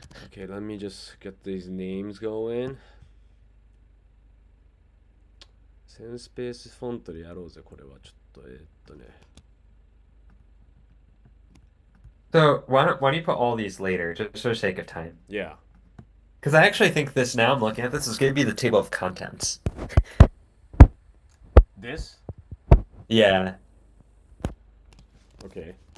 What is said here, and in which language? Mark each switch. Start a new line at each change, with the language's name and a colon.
English: Okay, let me just get these names going.
Japanese: Senspace フォントでやろうぜ、これは。ちょっと、ね。
English: So why don't you put all these later, just for the sake of time? Yeah. Because I actually think this now I'm looking at this is going to be the table of contents. This? Yeah, Okay.